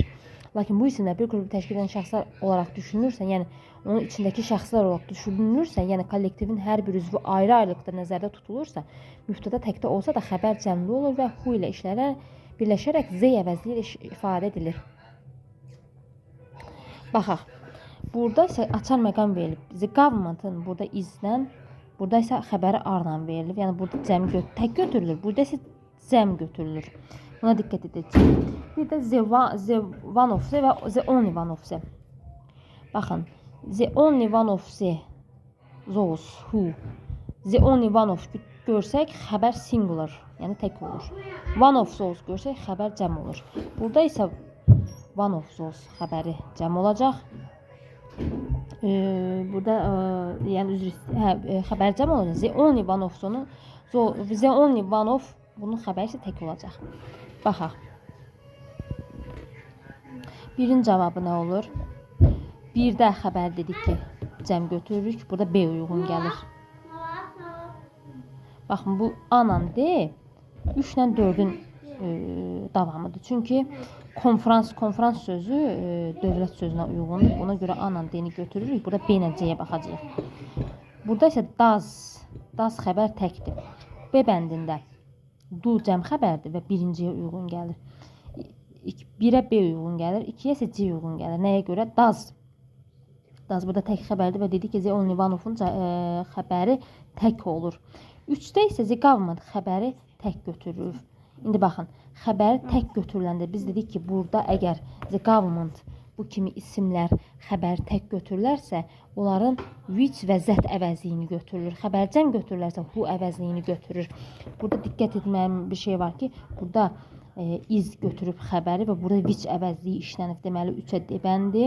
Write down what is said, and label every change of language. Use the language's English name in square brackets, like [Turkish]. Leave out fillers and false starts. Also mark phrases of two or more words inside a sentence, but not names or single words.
[Azerbaijani] Lakin bu isimlər bir qrupu təşkil edən şəxslər olaraq düşünülürsə, yəni onun içindəki şəxslər olaraq düşünülürsə, yəni kollektivin hər bir üzvü ayrı-ayrılıqda nəzərdə tutulursa, mübtəda təkdə olsa da xəbər cəmli olur və hu ilə birləşərək z əvəzliyi ilə ifadə edilir. Baxaq, burada isə açar məqam verilib. [English] The government-ın [Azerbaijani] burada izlə, burada isə xəbəri arla verilib. Yəni burada cəm tək götürülür, burada isə cəm götürülür. Buna diqqət edəcəyik. Bir də [English] the one of the [Azerbaijani] və [English] the only one of the. Baxın, the only one of the those who. The only one of [Azerbaijani] görsək xəbər singular, yəni tək olur. [English] One of those [Azerbaijani] görsək xəbər cəm olur. Burada isə [English] one of those [Azerbaijani] xəbəri cəm olacaq. Burada yəni xəbər cəm olacaq. [English] The only one of the only one of [Azerbaijani] bunun xəbəri isə tək olacaq. Baxaq. Birin cavabı nə olur? Birdə xəbər dedik ki, cəm götürürük. Burada B uyğun gəlir. Baxın, bu anan D 3 ilə 4-ün davamıdır. Çünki konferans sözü dövlət sözünə uyğundur. Buna görə anan D-ni götürürük. Burada B ilə C-yə baxacağıq. Burada isə does xəbər təkdir. B bəndində do cəm xəbərdir və birinciyə uyğun gəlir. 1-ə B uyğun gəlir, 2-yə isə C uyğun gəlir. Nəyə görə? Does burada tək xəbərdir və dedik ki, [English] the only one of-un [Azerbaijani] xəbəri tək olur. 3-də isə [English] the government [Azerbaijani] xəbəri tək götürür. İndi baxın, xəbəri tək götürüləndə biz dedik ki, burada əgər [English] the government [Azerbaijani] bu kimi isimlər xəbəri tək götürülərsə, onların which və zət əvəzliyini götürülür. Xəbər cəm götürülərsə, who əvəzliyini götürür. Burada diqqət etməyim bir şey var ki, burada iz götürüb xəbəri və burada which əvəzliyi işlənib. Deməli, 3-ə D bəndi.